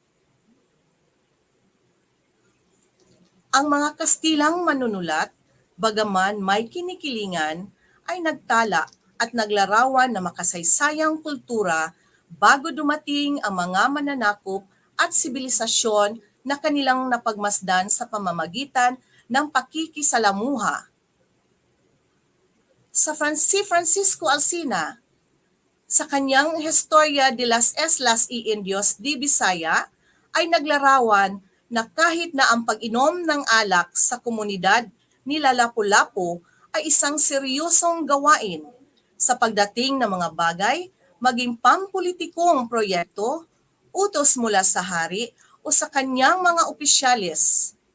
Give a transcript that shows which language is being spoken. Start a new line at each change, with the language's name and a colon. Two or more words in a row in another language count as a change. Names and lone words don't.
Filipino: Ang mga Kastilang manunulat, bagaman may kinikilingan, ay nagtala at naglarawan na makasaysayang kultura bago dumating ang mga mananakop at sibilisasyon na kanilang napagmasdan sa pamamagitan ng pakikisalamuha. Si Francisco Alcina, sa kanyang Historia de las Islas y Indios de Bisaya, ay naglarawan na kahit na ang pag-inom ng alak sa komunidad ni Lapu-Lapu ay isang seryosong gawain sa pagdating ng mga bagay, maging pampolitikong proyekto, utos mula sa hari o sa kanyang mga opisyalis,